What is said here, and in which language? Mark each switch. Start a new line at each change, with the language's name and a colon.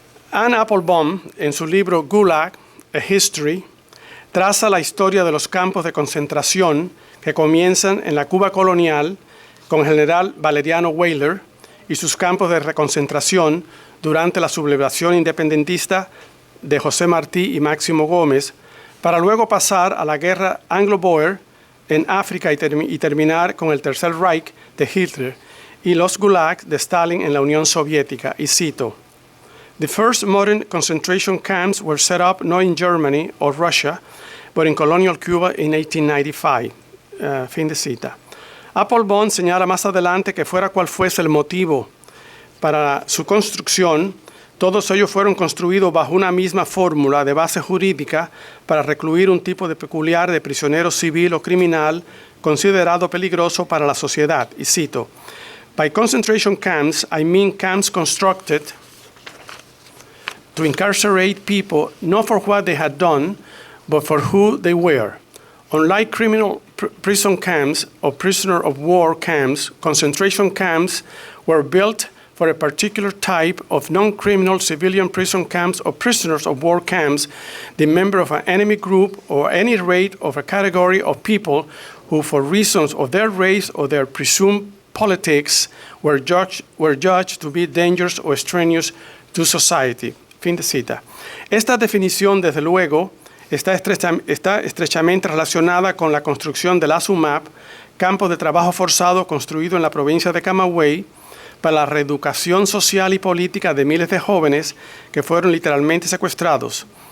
Spanish: Anne Applebaum, en su libro Gulag, A History, traza la historia de los campos de concentración que comienzan en la Cuba colonial con el general Valeriano Weyler y sus campos de reconcentración durante la sublevación independentista de José Martí y Máximo Gómez, para luego pasar a la guerra anglo-boer en África y terminar con el Tercer Reich de Hitler y los Gulags de Stalin en la Unión Soviética. Y cito:
English: "The first modern concentration camps were set up not in Germany or Russia, but in colonial Cuba in 1895.
Spanish: Fin de cita. Applebaum señala más adelante que fuera cual fuese el motivo para su construcción, todos ellos fueron construidos bajo una misma fórmula de base jurídica para recluir un tipo de peculiar de prisionero civil o criminal considerado peligroso para la sociedad." Y cito:
English: "By concentration camps, I mean camps constructed to incarcerate people not for what they had done, but for who they were. Unlike criminal prison camps or prisoner of war camps, concentration camps were built for a particular type of non-criminal civilian prison camps or prisoners of war camps, the member of an enemy group or any rate of a category of people who, for reasons of their race or their presumed politics, were judged to be dangerous or extraneous to society."
Spanish: Fin de cita. Esta definición, desde luego, está estrechamente relacionada con la construcción del ASUMAP, campo de trabajo forzado construido en la provincia de Camagüey, para la reeducación social y política de miles de jóvenes que fueron literalmente secuestrados.